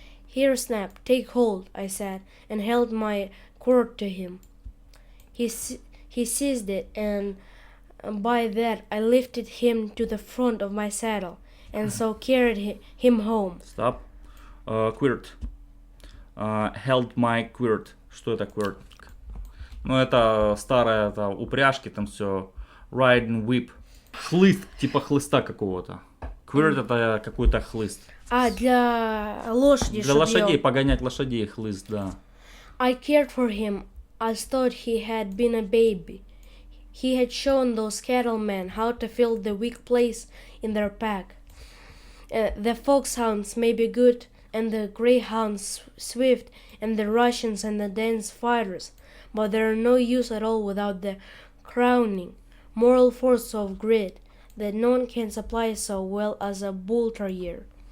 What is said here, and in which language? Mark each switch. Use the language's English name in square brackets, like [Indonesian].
[English] Here, Snap, take hold, I said, and held my cord to him. He seized it, and by that I lifted him to the front of my saddle, and so carried him home. Stop. Quirt. Held my quirt. [Russian] Что это quirt? Ну, это старая упряжки, там все. [English] Riding whip. [Russian] Хлыст, типа хлыста какого-то. Quirt это какой-то хлыст. Для лошади. Для лошадей, погонять лошадей хлыст, да. [English] I cared for him as thought he had been a baby. He had shown those cattlemen how to fill the weak place in their pack. The foxhounds may be good, and the greyhounds swift, and the Russians and the Danes fighters, but they're no use at all without the crowning moral force of grit that no one can supply so well as a bull terrier.